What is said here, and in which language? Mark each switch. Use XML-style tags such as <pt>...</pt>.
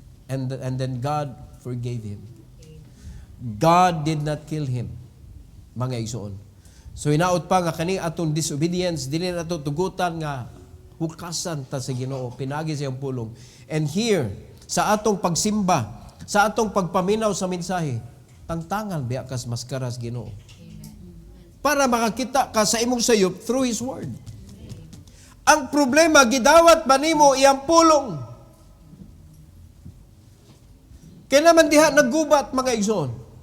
<en>And then God forgave him. God did not kill him, mga igsoon.</en> <ceb>So hinaot pa nga kani atong disobedience dili nato tugutan nga hukasan ta sa Ginoo, pinagi siyang pulong. And here sa atong pagsimba, sa atong pagpaminaw sa mensahe, tangtangan biya kas maskaras Ginoo. Para makakita ka sa imong sayop through His Word. Ang problema, gidawat ba nimo iyang pulong? Kaya naman diha naggubat, mga igsoon.</ceb>